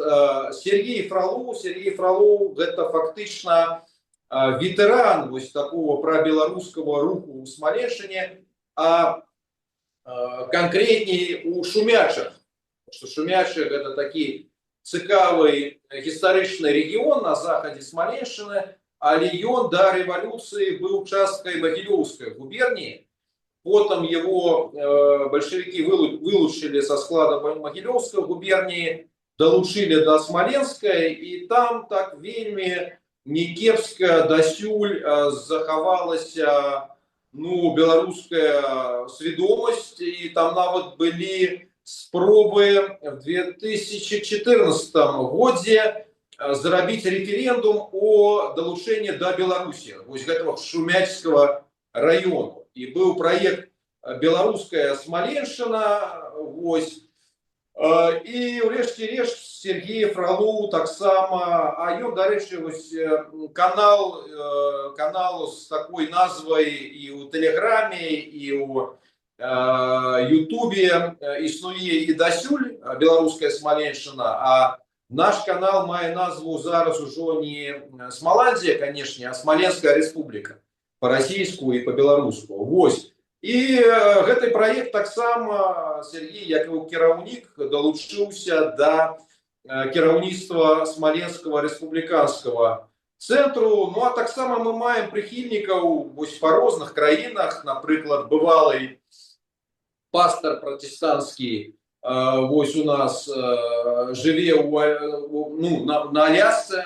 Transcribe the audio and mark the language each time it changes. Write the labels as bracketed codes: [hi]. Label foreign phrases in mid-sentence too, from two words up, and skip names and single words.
[be] Сергей Фролоў гэта фактычна ветэран вось такого прабеларускага руху ў Смаленшчыне, а канкрэтней у Шумячах. Што Шумячы гэта такі цікавы гістарычны рэгіён на захадзе Смаленшчыны, але ён да рэвалюцыі быў часткай Магілёўскай губерніі. [ru] Потом его большевики вылучили со склада Могилевской губернии, долучили до Смоленской, и там так [be] вельми некепска дасюль захавалася [ru] белорусская сведомость, и там нават были спробы в 2014 году зрабіць референдум о долучении до Беларуси, вот этого Шумячского района. И был проект «Белорусская Смоленшчына», вось. [be] И урэшце рэшт Сергей Фролоў таксама, а ён, дарэчы, вось канал с такой назвай и у Телеграме, и у Ютубе існуе и дасюль «Белорусская Смоленшчына», а наш канал мае назву зараз ужо не Смоландия, [ru] конечно, а Смоленская Республика. [be] По-расійску и по-беларуску. Вось. И гэты проект таксама Сергей, як і кіраўнік, долучыўся до кіраўніцтва Смоленского республиканского центру. Ну а таксама мы маем прыхільнікаў вось по розных краінах, напрыклад, бывалый пастор протестантский вось у нас жыве на Алясцы.